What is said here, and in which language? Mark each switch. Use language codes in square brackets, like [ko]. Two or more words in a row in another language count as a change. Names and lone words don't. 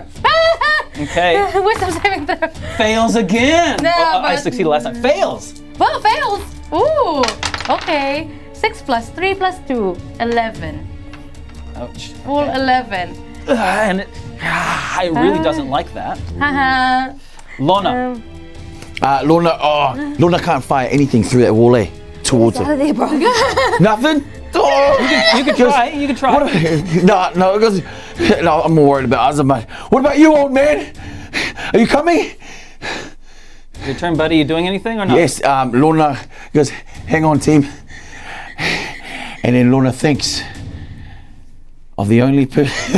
[en] Okay. Wisdom saving throw. Fails again. No, I but- succeeded last time. Fails. Well, fails. Ooh. Okay. 6 plus 3 plus 2. 11. Ouch. Full 11. And it really doesn't like that. Haha. Lona. Lona can't fire anything through that wall, towards Out him. of there, bro. Nothing? Oh. You can try. You can try. No, because I'm more worried about Azamat. What about you, old man? Are you coming? Your turn, buddy. You doing anything or not? Yes, Lona goes, hang on, team. And then Lona thinks of the only person.